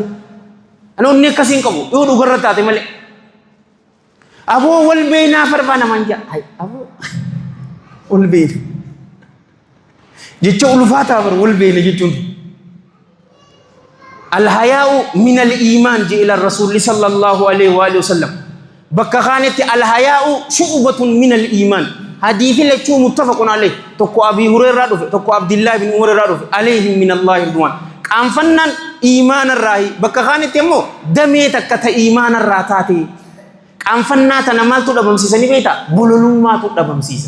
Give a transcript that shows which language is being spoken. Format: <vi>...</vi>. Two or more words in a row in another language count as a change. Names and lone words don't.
<om>Ani onni akkasii hin qabu yoo dhugarra taate malee. Aboo wal beeynaa farbaa namaan jaa. Aboo wal beeyna. Jecha ulfaataa bara wal beeyna jechuun.</om> <ar>الحياء من الإيمان</ar> <om>je'ila rasuulli</om> <ar>صلى الله عليه وعلى آله وسلم.</ar> <om>Bakka kaanitti</om> <ar>الحياء شعبة من الإيمان.</ar> <om>Hadithi lechuu</om> <ar>متفق عليه.</ar> <om>Tokko Abii Hurayrraa dhufe, tokko Abdillah ibn Umarraa dhufe.</om> <ar>عليهم من الله رضوان.</ar> <om>Qaanfannaan iimaanarraahi. Bakka kaanitti immoo damee takka ta iimaanarraa taate. Qaanfannaa tana maaltu dhabamsiisa ni beektaa? Bololummaatu dhabamsiisa.</om>